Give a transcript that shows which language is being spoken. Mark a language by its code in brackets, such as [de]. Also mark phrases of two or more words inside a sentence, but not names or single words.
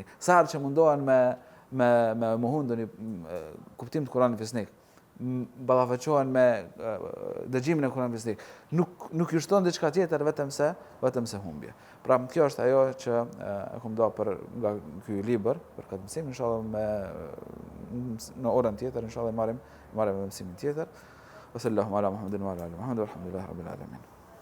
[sq] Sa herë që mundohen me mohundën kuptim të Kuranit fisnik, ballafaqohen me dëgjimin e Kuranit fisnik. Nuk ju shton diçka tjetër vetëm se humbje. Pra kjo është ajo që e kam dhënë për nga ky libër për këtë mësim, inshallah në orën tjetër inshallah marrim mësimin tjetër. [ar] صلى الله على محمد وعلى آله محمد والحمد لله رب العالمين.